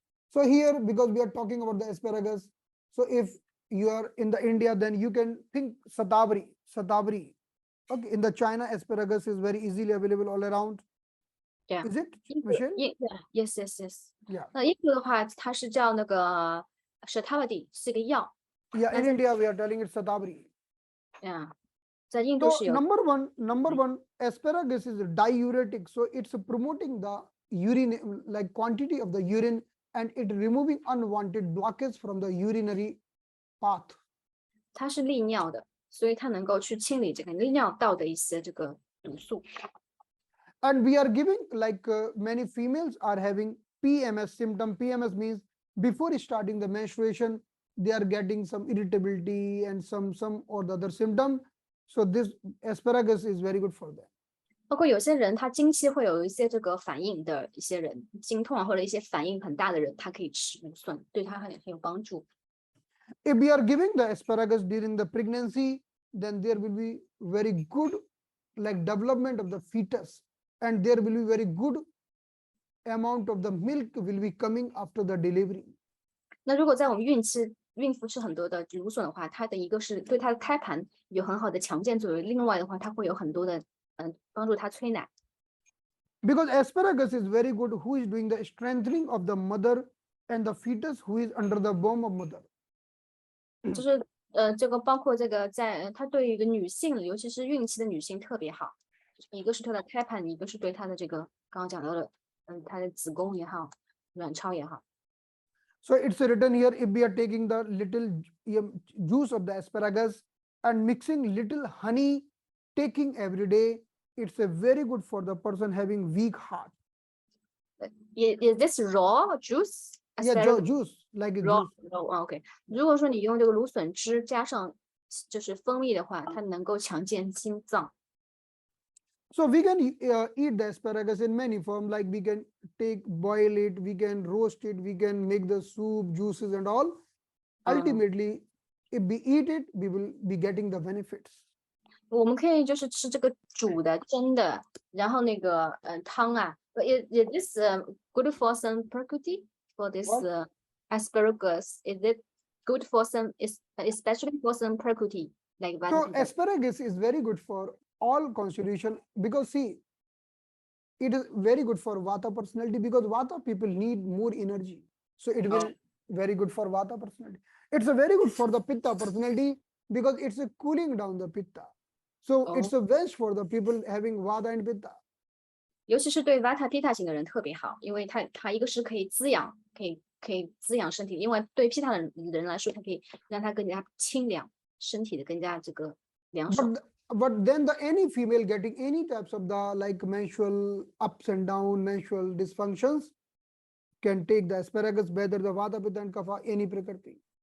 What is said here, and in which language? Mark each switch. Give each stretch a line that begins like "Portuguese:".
English: So here, because we are talking about the asparagus, so if you are in the India, then you can think satabri. Okay, in the China, asparagus is very easily available all around. Yeah. Is it, Michelle? Yes. Yeah.
Chinese: 那印度的话，它是叫那个 shatavadi， 是一个药。
English: Yeah, in India we are telling it satabri.
Chinese: Yeah. 在印度是有。
English: Number one, asparagus is diuretic, so it's promoting the urine, like quantity of the urine, and it removing unwanted blockage from the urinary path.
Chinese: 它是利尿的，所以它能够去清理这个利尿道的一些这个毒素。
English: And we are giving like many females are having PMS symptom. PMS means before starting the menstruation, they are getting some irritability and some or the other symptom. So this asparagus is very good for them.
Chinese: 包括有些人他经期会有一些这个反应的一些人，经痛或者一些反应很大的人，他可以吃芦笋，对他很有帮助。
English: If we are giving the asparagus during the pregnancy, then there will be very good like development of the fetus, and there will be very good amount of the milk will be coming after the delivery.
Chinese: 那如果在我们孕妇吃很多的芦笋的话，它的一个是对它的胎盘有很好的强健作用，另外的话，它会有很多的帮助它催奶。
English: Because asparagus is very good who is doing the strengthening of the mother and the fetus who is under the womb of mother.
Chinese: 就是这个包括这个它对于一个女性，尤其是孕期的女性特别好，一个是它的胎盘，一个是对它的这个刚刚讲到的，它的子宫也好，卵巢也好。
English: So it's written here, if we are taking the little juice of the asparagus and mixing little honey, taking every day, it's a very good for the person having weak heart. Is this raw juice? Yeah, juice like a raw, juice. OK。
Chinese: 如果说你用这个芦笋汁加上就是蜂蜜的话，它能够强健心脏。
English: So we can eat the asparagus in many forms, like we can boil it, we can roast it, we can make the soup, juices and all. Ultimately, if we eat it, we will be getting the benefits.
Chinese: 我们可以就是吃这个煮的、蒸的，然后那个汤啊。
English: Is this good for some percuti for this asparagus? Is it good for some, especially for some percuti like that? So asparagus is very good for all constitution, because see, it is very good for Vata personality, because Vata people need more energy. So it will very good for Vata personality. It's a very good for the Pitta personality, because it's a cooling down the Pitta. So it's a best for the people having Vata and Pitta.
Chinese: 尤其是对 Vata Pitta 型的人特别好，因为它一个是可以滋养，可以滋养身体，另外对 Pitta 的人来说，它可以让它更加清凉，身体的更加这个凉爽。
English: But then any female getting any types of the like menstrual ups and down, menstrual dysfunctions, can take the asparagus, whether the Vata, Pitta and Kapha, any Prakriti.